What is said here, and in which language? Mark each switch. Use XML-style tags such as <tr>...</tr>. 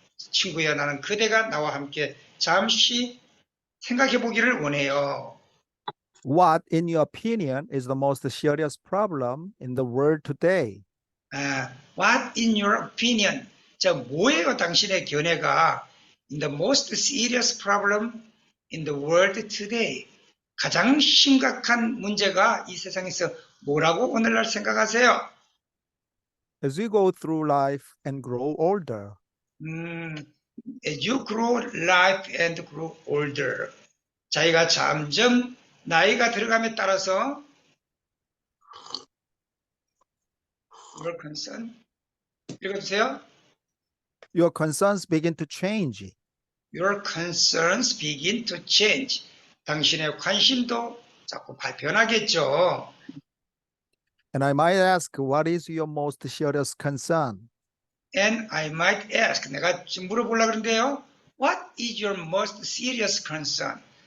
<ko>친구야, 나는 그대가 나와 함께 잠시 생각해 보기를 원해요.</ko> <en>What, in your opinion, is the most serious problem in the world today? What, in your opinion?</en> <ko>자, 뭐예요, 당신의 견해가?</ko> <en>In the most serious problem in the world today.</en> <ko>가장 심각한 문제가 이 세상에서 뭐라고 오늘날 생각하세요?</ko> <en>As you go through life and grow older. As you grow life and grow older.</en> <ko>자기가 점점 나이가 들어감에 따라서</ko> <en>your concern</en> <ko>읽어주세요.</ko> <en>Your concerns begin to change. Your concerns begin to change.</en> <ko>당신의 관심도 자꾸 변하겠죠.</ko> <en>And I might ask, what is your most serious concern? And I might ask,</en> <ko>내가 지금 물어보려고 그러는데요.</ko> <en>What is your most serious concern?</en>